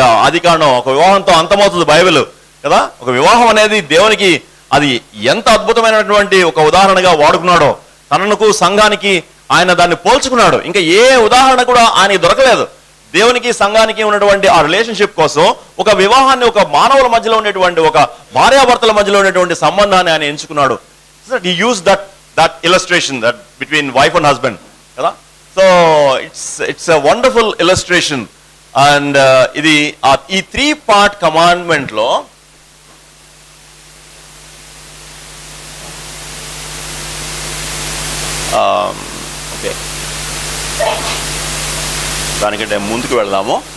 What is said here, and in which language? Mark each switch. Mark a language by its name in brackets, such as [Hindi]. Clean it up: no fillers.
[Telugu] ఆదికాండం ఒక వివాహంతో అంతమవుతుంది బైబిల్ కదా. ఒక వివాహం అనేది దేవునికి అది ఎంత అద్భుతమైనటువంటి ఒక ఉదాహరణగా వాడుకున్నాడో, తనకు సంఘానికి ఆయన దాన్ని పోల్చుకున్నాడు. ఇంకా ఏ ఉదాహరణ కూడా ఆయనకి దొరకలేదు. దేవునికి సంఘానికి ఉన్నటువంటి ఆ రిలేషన్షిప్ కోసం ఒక వివాహాన్ని, ఒక మానవుల మధ్యలో ఉండేటువంటి, ఒక భార్యాభర్తల మధ్యలో ఉండేటువంటి సంబంధాన్ని ఆయన ఎంచుకున్నాడు. [English] he used that illustration that between wife and husband కదా. So it's a wonderful illustration. [Telugu] and ఇది ఈ 3-part commandment లో ఓకే, దానికంటే ముందుకు వెళ్దాము.